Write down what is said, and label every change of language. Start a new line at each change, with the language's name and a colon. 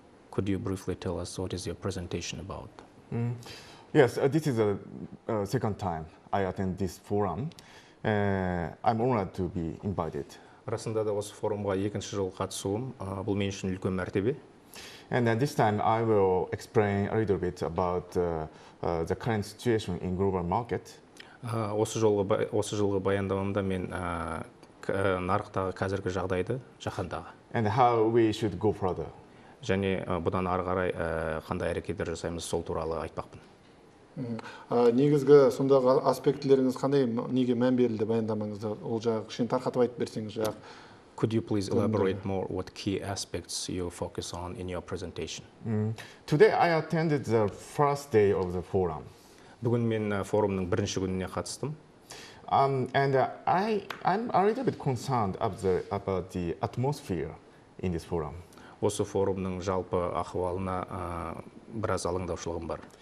English: Could you briefly tell us what is your presentation about? Yes, this is the second time I attend this forum. I'm honored to be invited.
Kazakh: Расында да осы форумға екінші жыл қатысуым, бұл мен үшін үлкен мәртебе.
English: And this time I will explain a little bit about the current situation in global market.
Kazakh: Осы жылғы баяндамамда мен нарықтағы қазіргі жағдайды жаһандағы.
English: And how we should go further.
Kazakh: Және бұдан ары қарай қандай әрекеттер жасаймыз сол туралы айтпақпын. Негізгі сондағы аспектілеріңіз қандай, неге мән берілді баяндамаңызда? Ол жағы кішкене тарқатып айтып берсеңіз жағы.
English: Could you please elaborate more what key aspects you focus on in your presentation? Today I attended the first day of the forum.
Kazakh: Бүгін мен форумның бірінші күніне қатыстым.
English: And I'm a little bit concerned about the atmosphere in this forum.
Kazakh: Осы fórumның жалпы ахуалына біраз алаңдаушылығым бар.